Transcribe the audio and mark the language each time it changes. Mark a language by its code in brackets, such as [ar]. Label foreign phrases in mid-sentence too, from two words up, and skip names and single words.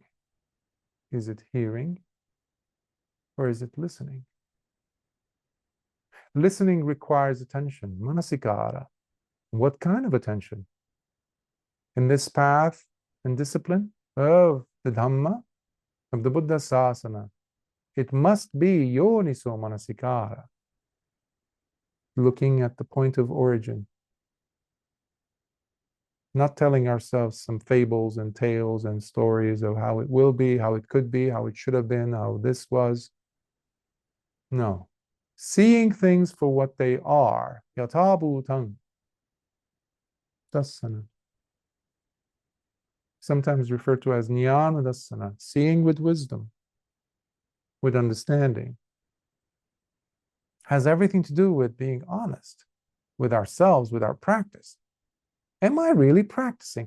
[en] Is it hearing or is it listening? Listening requires attention, manasikara. What kind of attention? In this path and discipline of the Dhamma, of the Buddha Sasana, it must be [pi] yoniso manasikara, [en] looking at the point of origin, not telling ourselves some fables and tales and stories of how it will be, how it could be, how it should have been, how this was. No. Seeing things for what they are, [pi] yatabhutang, dasana, [en] sometimes referred to as [pi] jnana dasana, [en] seeing with wisdom, with understanding, has everything to do with being honest with ourselves, with our practice. Am I really practicing?